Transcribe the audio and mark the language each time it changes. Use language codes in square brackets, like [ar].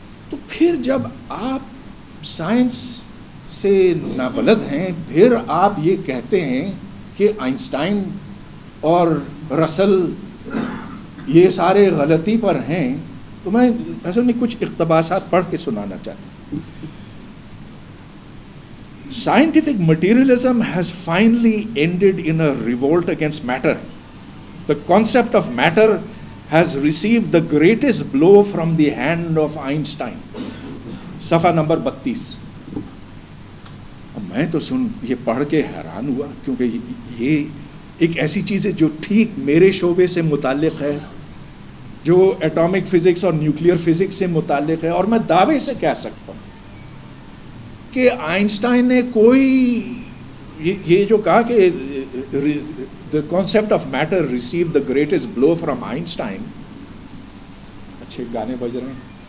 [ur] تو پھر جب آپ سائنس سے نابلد ہیں، پھر آپ یہ کہتے ہیں کہ آئنسٹائن اور رسل یہ سارے غلطی پر ہیں، تو میں اصل میں کچھ اقتباسات پڑھ کے سنانا چاہتا ہوں. [en] Scientific materialism has finally ended in a revolt against matter. The concept of matter has received the greatest blow from the hand of Einstein. [ur] صفحہ نمبر 32. میں تو یہ پڑھ کے حیران ہوا، کیونکہ یہ ایک ایسی چیز ہے جو ٹھیک میرے شعبے سے متعلق ہے، جو ایٹامک فزکس اور نیوکلیئر فزکس سے متعلق ہے. اور میں دعوے سے کہہ سکتا ہوں کہ آئنسٹائن نے کوئی یہ جو کہا کہ [en] the concept of matter received the greatest blow from Einstein. [ur] اچھے گانے بج رہے ہیں.